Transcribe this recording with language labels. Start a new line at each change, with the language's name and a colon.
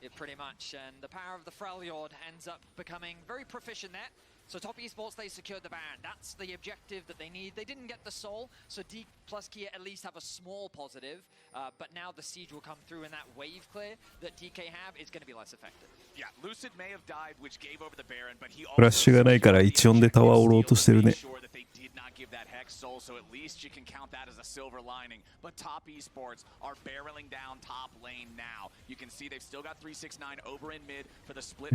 English: Yeah, pretty much, and the power of the Freljord ends up becoming very proficient there. So Top Esports, they secured the Baron. That's the objective that they need. They didn't get the soul, so D plus Kia at least have a small positive. But now the siege will come through, and that wave clear that DK have is going to be less effective. Yeah, Lucid may have died, which gave over the Baron, but he
Japanese: フラッシュがないから一音でタワーを折ろうとしてるね。
English: give that Hex Soul, so at least you can count that as a silver lining. But Top Esports are barreling down top lane now. You can see they've still got 369 over in mid for the split.